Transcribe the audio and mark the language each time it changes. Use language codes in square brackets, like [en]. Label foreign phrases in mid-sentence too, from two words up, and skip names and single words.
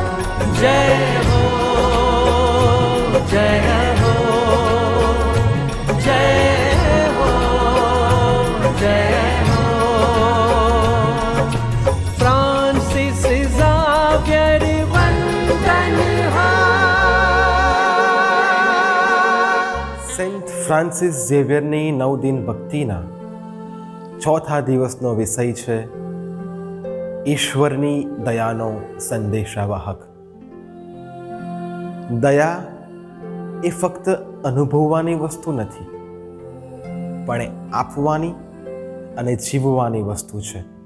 [hi] जय हो जय हो जय हो जय हो। फ्रांसिस ज़ावियर वंदन हो। [gu] સેન્ટ ફ્રાન્સિસ ઝેવિયરની 9 દિન ભક્તિના ચોથા દિવસનો વિષય છે ઈશ્વરની દયાનો સંદેશાવાહક. દયા એ ફક્ત અનુભવવાની વસ્તુ નથી, પણ એ આપવાની અને જીવવાની વસ્તુ છે.